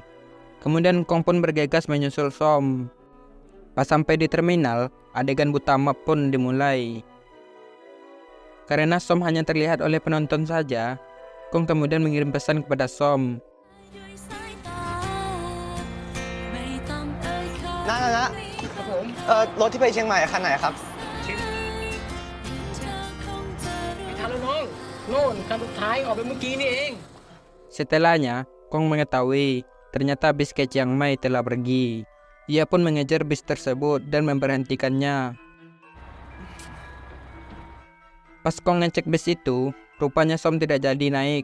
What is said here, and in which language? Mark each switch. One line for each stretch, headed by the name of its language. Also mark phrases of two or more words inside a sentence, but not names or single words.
Indonesian: Kemudian Kong pun bergegas menyusul Som. Pas sampai di terminal, adegan buta map pun dimulai. Karena Som hanya terlihat oleh penonton saja, Kong kemudian mengirim pesan kepada Som. Nah.
Thai: รถที่ไปเชียงใหม่คันไหนครับ
Indonesian: Setelahnya, Kong mengetahui ternyata bis ke Chiang Mai telah pergi. Ia pun mengejar bis tersebut dan memberhentikannya. Pas Kong ngecek bis itu, rupanya Som tidak jadi naik.